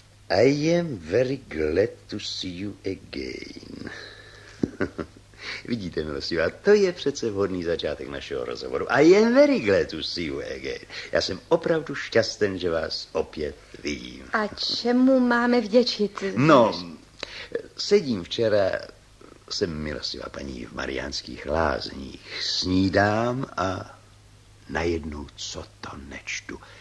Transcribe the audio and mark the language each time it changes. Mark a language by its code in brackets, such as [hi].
[en] I am very glad to see you again. [cs] Vidíte, milostivá, to je přece vhodný začátek našeho rozhovoru. [en] I am very glad to see you again. [cs] Já jsem opravdu šťastný, že vás opět vidím. A čemu máme vděčit? No, sedím včera, jsem milostivá paní v Mariánských Lázních, snídám a najednou co to nečtu.